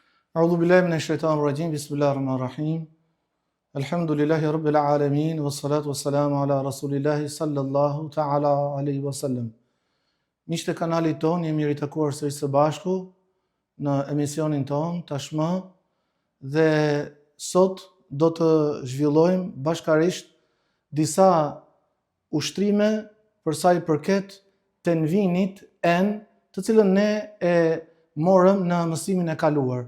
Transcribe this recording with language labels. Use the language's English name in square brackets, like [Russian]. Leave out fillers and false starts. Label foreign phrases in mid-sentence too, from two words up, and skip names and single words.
[Arabic] أعوذ بالله من الشيطان الرجيم. بسم الله الرحمن الرحيم. الحمد لله رب العالمين والصلاة والسلام على رسول الله صلى الله تعالى عليه وسلم. [Albanian] Miqtë e kanalit ton, jemi ritakuar sërish së bashku në emisionin ton tashmë dhe sot do të zhvillojmë bashkarisht disa ushtrime për sa i përket tenvinit të cilën ne e morëm në mësimin e kaluar.